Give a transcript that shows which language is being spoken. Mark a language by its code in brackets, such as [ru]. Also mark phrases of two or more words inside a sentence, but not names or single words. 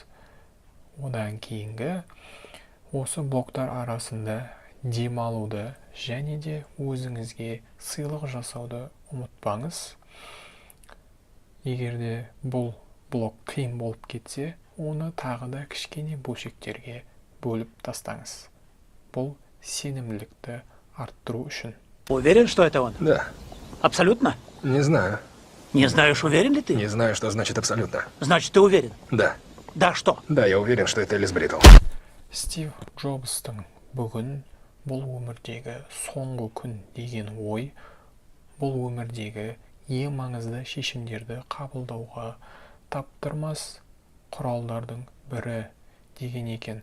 [kk] Одан кейінгі осы блоктар арасында демалуды және де өзіңізге сыйлық жасауды ұмытпаңыз. Егерде бұл блок қиын болып кетсе, оны тағы да кішкене бөлшектерге бөліп тастаңыз. Бұл сенімділікті арттыру үшін. [ru] Уверен, что это он? Да. Абсолютно? Не знаю. Не знаешь, уверен ли ты? Не знаю, что значит абсолютно. Значит, ты уверен? Да. Да, что? Да, я уверен, что это Элис Бритл. [kk] Стив Джобстың бүгін бұл өмірдегі соңғы күн деген ой, бұл өмірдегі ең маңызды шешімдерді қабылдауға таптырмас құралдардың бірі деген екен.